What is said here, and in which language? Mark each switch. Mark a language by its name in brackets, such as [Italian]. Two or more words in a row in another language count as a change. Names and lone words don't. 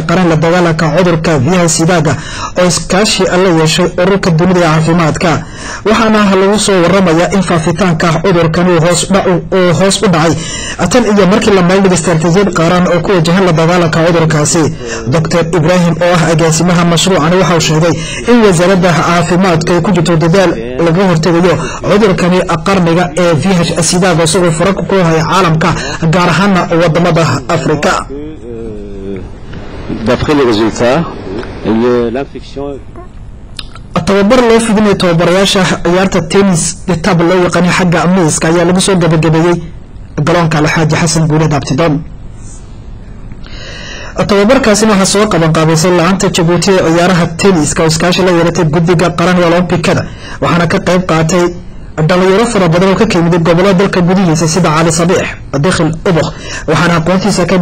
[Somali] qaran la dagaalanka cudurka VIH-SIDA oo iskaashi la yeeshay ururka dunida ee caafimaadka waxaana lagu soo waramayaa in faafitaanka cudurkani uu hoos u dhacay tan iyo markii la maalgeliyo istaraatiijiyad qaran oo ku wajahan la dagaalanka cudurkaasi Dr Ibrahim oo ah agaasimaha mashruucan waxa uu sheegay in wasaaradda caafimaadka ay ku jirto dadaal laga hortagayo cudurkani qarniga ee VIH-SIDA oo faraq ku haya caalamka gaar ahaan wadamada Afrika. [French] D'après les résultats, l'infection [Somali] tababar loo fidinay tababarayaasha ciyaarta tennis tab loo yaqaan xagga miiska ayaa lagu soo gabagabeeyay garoonka Alxaaji Xasan Guuleed Abtidoon tababarkaasina waxa soo qaban qaabaysay laanta Djibouti ee ciyaaraha tenniska oo iskaashi la yeelatay guddiga qaran ee Olombikada waxaana ka qayb qaatay dhalinyaro fara badan oo ka yimid gobolada dalka gudihiisa sida Cali Sabiix dakhil ubakh waxaana aqoontiisa ka